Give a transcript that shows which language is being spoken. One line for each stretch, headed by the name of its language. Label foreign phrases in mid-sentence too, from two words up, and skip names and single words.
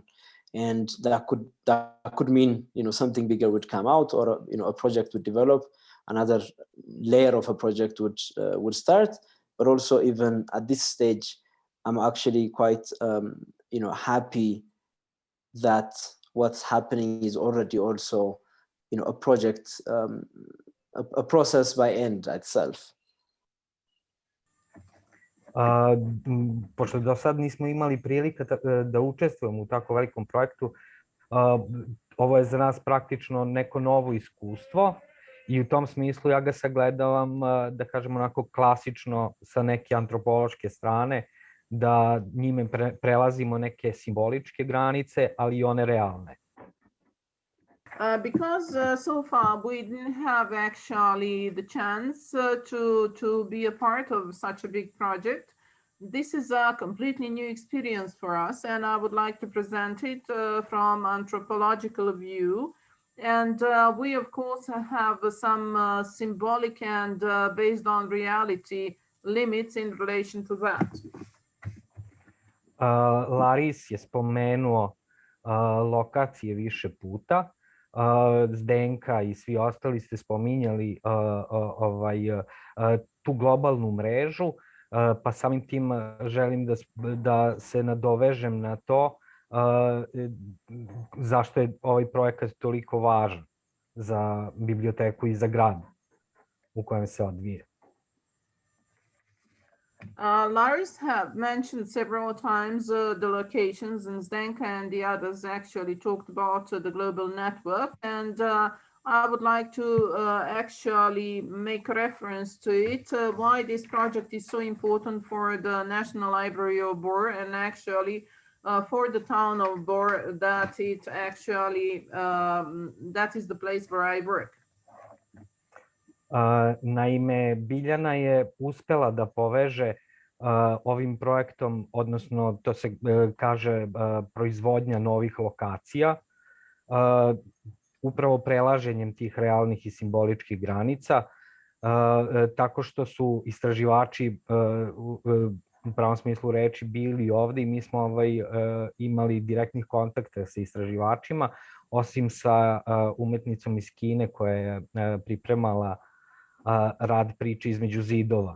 English: And that could mean, you know, something bigger would come out, or, you know, a project would develop, another layer of a project would start. But also, even at this stage, I'm actually quite you know, happy that what's happening is already also, you know, a project, a process by end itself.
Serbian: Pošto do sad nismo imali prilike da učestvujemo u tako velikom projektu, ovo je za nas praktično neko novo iskustvo i u tom smislu ja ga sagledavam, da kažem, onako klasično sa neke antropološke strane, da njime prelazimo neke simboličke granice, ali i one realne.
English: Because so far we didn't have actually the chance to be a part of such a big project. This is a completely new experience for us, and I would like to present it from anthropological view. And we, of course, have some symbolic and based on reality limits in relation to that.
Serbian: Larys je spomenuo lokacije više puta. Zdenka i svi ostali ste spominjali tu globalnu mrežu, pa samim tim želim da se nadovežem na to zašto je ovaj projekat toliko važan za biblioteku i za grad u kojem se odvija.
English: Larys have mentioned several times the locations, and Zdenka and the others actually talked about the global network. And I would like to actually make reference to it, why this project is so important for the National Library of Bor, and actually for the town of Bor, that it actually, that is the place where I work.
Serbian: Naime, Biljana je uspela da poveže ovim projektom, odnosno to se kaže proizvodnja novih lokacija, upravo prelaženjem tih realnih i simboličkih granica, tako što su istraživači u pravom smislu reči bili ovde i mi smo imali direktnih kontakta sa istraživačima, osim sa umetnicom iz Kine koja je pripremala rad priče između zidova.